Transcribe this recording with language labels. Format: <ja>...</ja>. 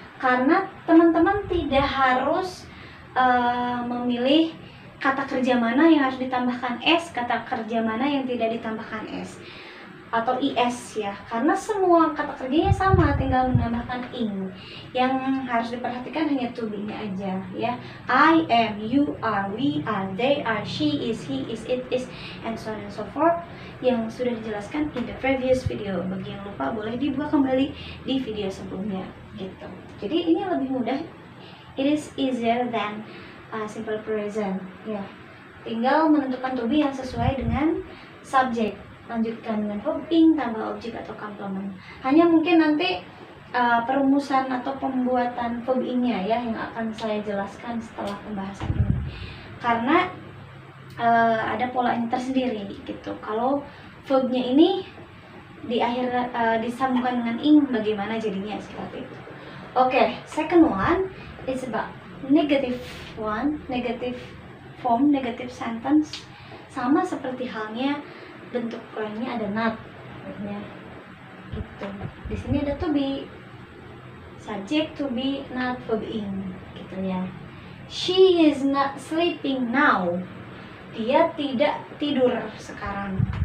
<id>Karena teman-teman tidak harus memilih kata kerja mana yang harus ditambahkan s, kata kerja mana yang tidak ditambahkan s atau is ya, karena semua kata kerjanya sama, tinggal menambahkan ing. Yang harus diperhatikan hanya to be-nya aja ya.</id> <en>I am, you are, we are, they are, she is, he is, it is, and so on and so forth,</en> <id>yang sudah dijelaskan</id> <en>in the previous video.</en> <id>Bagi yang lupa boleh dibuka kembali di video sebelumnya gitu. Jadi ini lebih mudah,</id> <en>it is easier than simple present</en> <id>ya. Tinggal menentukan to be yang sesuai dengan subjek, lanjutkan dengan verb ing, tambah objek atau complement. Hanya mungkin nanti perumusan atau pembuatan verb ing-nya ya yang akan saya jelaskan setelah pembahasan ini, karena ada polanya tersendiri gitu. Kalau verbnya ini di akhir disambungkan dengan ing, bagaimana jadinya seperti itu.</id> <en>Oke, second one is about negative one, negative form, negative sentence.</en> <id>Sama seperti halnya bentuk lainnya ada not ya gitu. Di sini ada to be, subject to be, not verb ing gitu ya.</id> <en>She is not sleeping now.</en> <id>Dia tidak tidur sekarang.</id>